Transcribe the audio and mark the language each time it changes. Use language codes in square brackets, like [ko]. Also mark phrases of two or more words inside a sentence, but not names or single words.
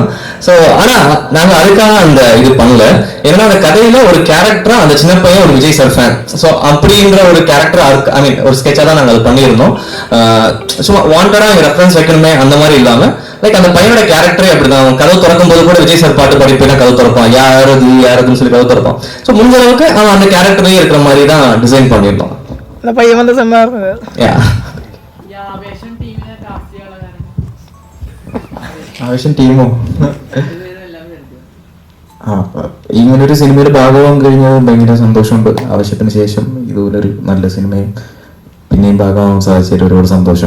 [ta] ஸோ ஆனா நாங்க அதுக்காக அந்த இது பண்ணல. ஏன்னா அந்த கதையில ஒரு கேரக்டரா அந்த சின்ன பையன் ஒரு விஜய் சார் ஃபேன், ஸோ அப்படின்ற ஒரு கேரக்டர் ஒரு ஸ்கெட்சா தான் நாங்கள் அது பண்ணியிருந்தோம். சும்மா வாண்டடா ரெஃபரன்ஸ் வைக்கணுமே அந்த மாதிரி இல்லாம, லைக் அந்த பையனோட கேரக்டரே அப்படிதான். அவன் கதவு திறக்கும் போது கூட விஜய் சார் பாட்டு பாடிப்பா கதவு திறப்பான், யாருன்னு சொல்லி கதவு திறப்பான். ஸோ முடிஞ்ச அளவுக்கு அவன் அந்த கேரக்டர்லயே இருக்கிற மாதிரி தான் டிசைன் பண்ணியிருந்தோம். அந்த பையன் வந்து செம்ம [ml] ആവേശം ടീമോ ഇങ്ങനൊരു സിനിമയുടെ ഭാഗമാകാൻ കഴിഞ്ഞത് ഭയങ്കര സന്തോഷമുണ്ട്. ആവശ്യത്തിന് ശേഷം ഇതുപോലൊരു നല്ല സിനിമയും പിന്നെയും ഭാഗമാകാൻ സാധിച്ചതിൽ ഒരുപാട് സന്തോഷം.